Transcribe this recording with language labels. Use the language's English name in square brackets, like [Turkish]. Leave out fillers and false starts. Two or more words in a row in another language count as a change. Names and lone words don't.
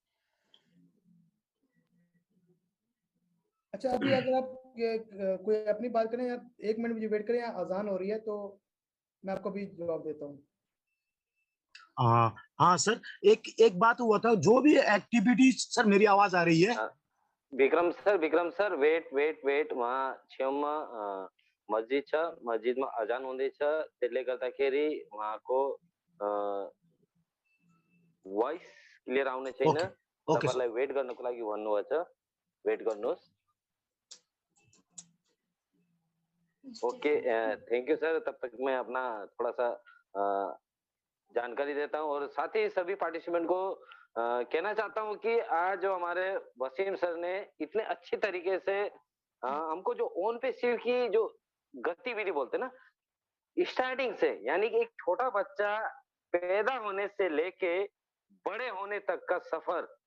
[Hindi] अच्छा, अभी अगर आप कोई अपनी बात करें या 1 मिनट मुझे वेट करें, या अजान हो रही है तो मैं आपको भी जवाब देता हूँ। हाँ सर, एक एक बात हुआ था, जो भी एक्टिविटीज, सर मेरी आवाज आ रही है? [Nepali] विक्रम सर वेट वहाँ छेउमा मस्जिद छ, मस्जिदमा अजान हुँदैछ, त्यसले गर्दाखेरि उहाँको [English] voice clear [Nepali] आउने छैन। [English] OK OK [Nepali] तपाईहरुलाई वेट गर्नको लागि भन्नुभएको छ, वेट गर्नुहोस्। [English] OK, thank you sir. [Hindi] तब तक मैं अपना थोड़ा सा जानकारी देता हूँ और साथ ही सभी पार्टिसिपेंट को कहना चाहता हूँ कि आज जो हमारे वसीम सर ने इतने अच्छी तरीके से हमको जो ओन पैसिव की जो गतिविधि बोलते ना, स्टार्टिंग से, यानी कि एक छोटा बच्चा पैदा होने से लेके बड़े होने तक का सफर,